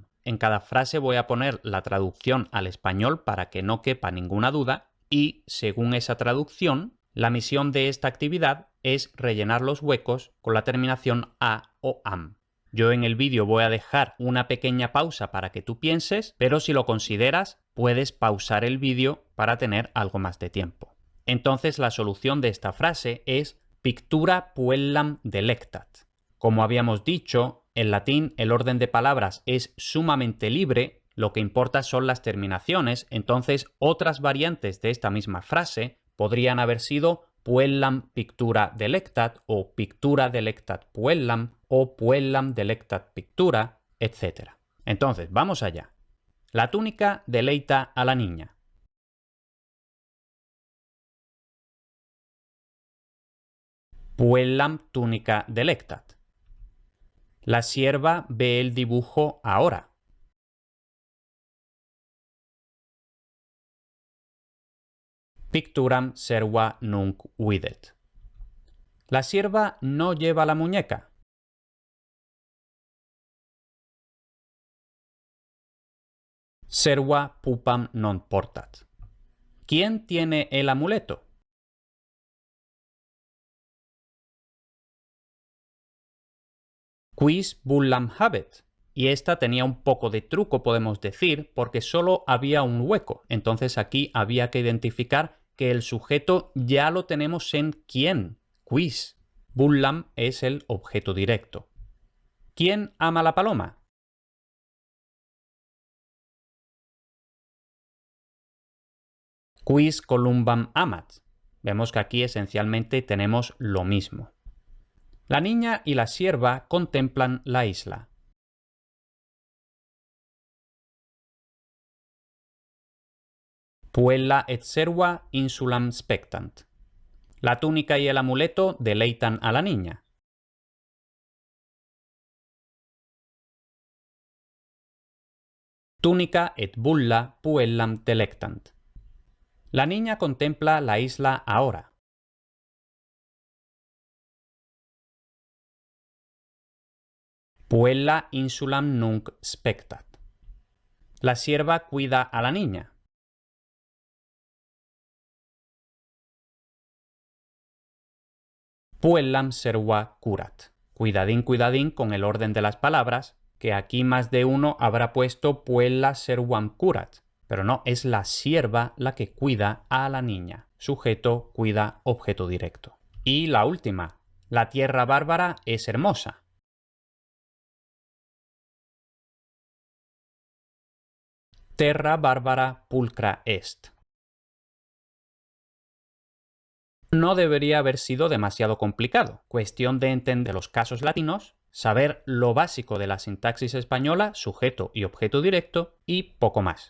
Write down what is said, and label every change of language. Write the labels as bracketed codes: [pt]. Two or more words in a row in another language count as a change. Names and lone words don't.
[es] En cada frase voy a poner la traducción al español para que no quepa ninguna duda y, según esa traducción, la misión de esta actividad es rellenar los huecos con la terminación a o am. Yo en el vídeo voy a dejar una pequeña pausa para que tú pienses, pero si lo consideras, puedes pausar el vídeo para tener algo más de tiempo. Entonces la solución de esta frase es [la] pictura puellam delectat. [es] Como habíamos dicho, en latín el orden de palabras es sumamente libre, lo que importa son las terminaciones, entonces otras variantes de esta misma frase podrían haber sido [la] puellam pictura delectat [es] o [la] pictura delectat puellam [es] o [la] puellam delectat pictura, [es] etc. Entonces, vamos allá. La túnica deleita a la niña. [la] Puellam túnica delectat. [es] La sierva ve el dibujo ahora. [la] Picturam serva nunc videt. [es] La sierva no lleva la muñeca. [la] Serva pupam non portat. [es] ¿Quién tiene el amuleto? [la] Quis bullam habet. [es] Y esta tenía un poco de truco, podemos decir, porque solo había un hueco. Entonces aquí había que identificar que el sujeto ya lo tenemos en quién. Quis. Bullam es el objeto directo. ¿Quién ama la paloma? [la] Quis columbam amat. [es] Vemos que aquí esencialmente tenemos lo mismo. La niña y la sierva contemplan la isla. [la] Puella et serva insulam spectant. [es] La túnica y el amuleto deleitan a la niña. [la] Túnica et bulla puellam delectant. [es] La niña contempla la isla ahora. [la] Puella insulam nunc spectat. [es] La sierva cuida a la niña. [la] Puellam serva curat. [es] cuidadín, cuidadín con el orden de las palabras, que aquí más de uno habrá puesto [la] puella servam curat. [es] Pero no, es la sierva la que cuida a la niña. Sujeto, cuida, objeto directo. Y la última, la tierra bárbara es hermosa. [la] Terra bárbara pulcra est. [es] No debería haber sido demasiado complicado. Cuestión de entender los casos latinos, saber lo básico de la sintaxis española, sujeto y objeto directo, y poco más.